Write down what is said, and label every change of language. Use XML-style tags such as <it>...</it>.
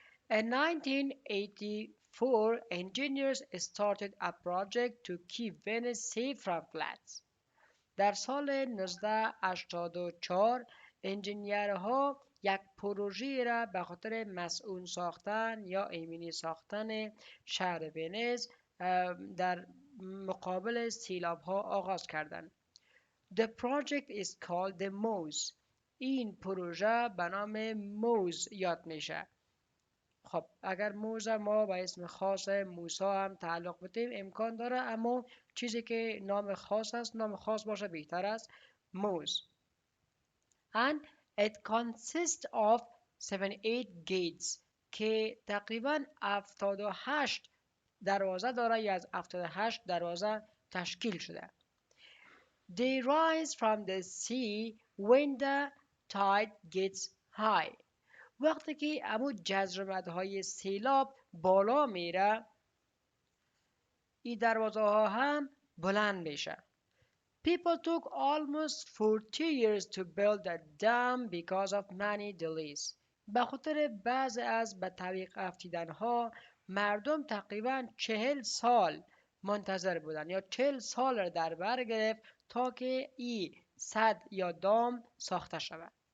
<en>In 1984, engineers started a project to keep Venice safe from floods.</en> <fa>در سال 1984 انجینیرها یک پروژه را به خاطر مسئول ساختن یا ایمنی ساختن شهر ونیز در مقابل سیلاب ها آغاز کردند.</fa> <en>The project is called the MOSE.</en> <fa>این پروژه به نام موز یاد میشه. خب اگر موز ما به اسم خاص موسی هم تعلق بدیم امکان داره، اما چیزی که نام خاص است نام خاص باشه بهتر است. موز.</fa> <en>And it consists of 78 gates</en> <fa>که تقریبا 78 دروازه داره یا از 78 دروازه تشکیل شده.</fa> <en>They rise from the sea when the tide gets high.</en> <fa>وقتی که امو جزرمدهای سیلاب بالا میره این دروازه ها هم بلند میشه.</fa> <en>People took almost 40 years to build the dam because of many delays.</en> <fa>به خاطر بعض از به تعویق افتیدن ها مردم تقریبا 40 سال منتظر بودن یا 40 سال را در بر گرفت تا که این سد یا دام ساخته شود.</fa>